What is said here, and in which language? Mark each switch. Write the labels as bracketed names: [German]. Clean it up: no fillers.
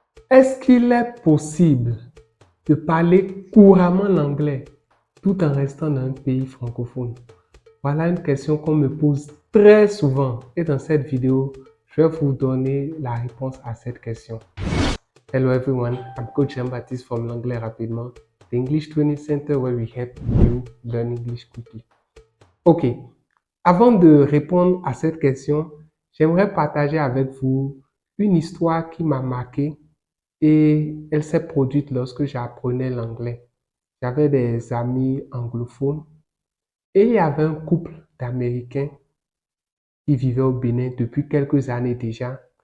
[French] Est-ce qu'il est possible de parler couramment l'anglais tout en restant dans un pays francophone? Voilà une question qu'on me pose très souvent et dans cette vidéo, je vais vous donner la réponse à cette question. [English] Hello everyone, I'm Coach Jean-Baptiste from l'anglais rapidement, the English Training Center where we help you learn English quickly. [French] Ok, avant de répondre à cette question, j'aimerais partager avec vous une histoire qui m'a marqué et elle s'est produite lorsque j'apprenais l'anglais. J'avais des amis anglophones et il y avait un couple d'Américains qui vivaient au Bénin depuis quelques années déjà.